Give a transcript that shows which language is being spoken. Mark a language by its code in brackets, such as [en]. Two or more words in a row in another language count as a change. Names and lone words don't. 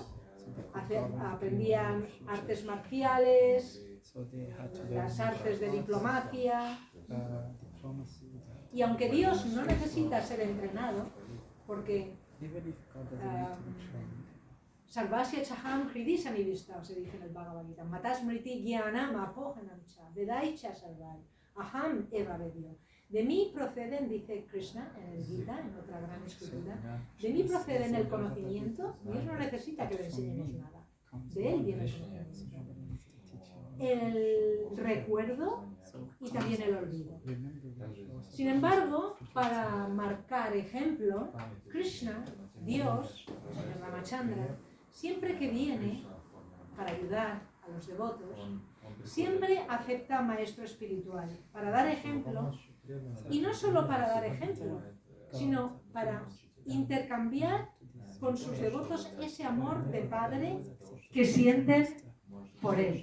[es] Aprendían artes marciales, las artes de diplomacia. Y aunque Dios no necesita ser entrenado, porque [sa] सर्वस्य चाहं हृदि सन्निविष्टः, [es] se dice en el Bhagavad Gita, [sa] मत्तः स्मृतिर्ज्ञानम् अपोहनं च, वेदैश्च सर्वैः, अहम् एव वेद्यः. [es] De mí proceden, dice Krishna en el Gita, en otra gran escritura, de mí proceden el conocimiento. Dios no necesita que le enseñemos nada. De él viene el conocimiento. El recuerdo y también el olvido. Sin embargo, para marcar ejemplo, Krishna, Dios, el Señor Ramachandra, siempre que viene para ayudar a los devotos, siempre acepta a maestro espiritual para dar ejemplo, y no solo para dar ejemplo, sino para intercambiar con sus devotos ese amor de padre que sienten por él.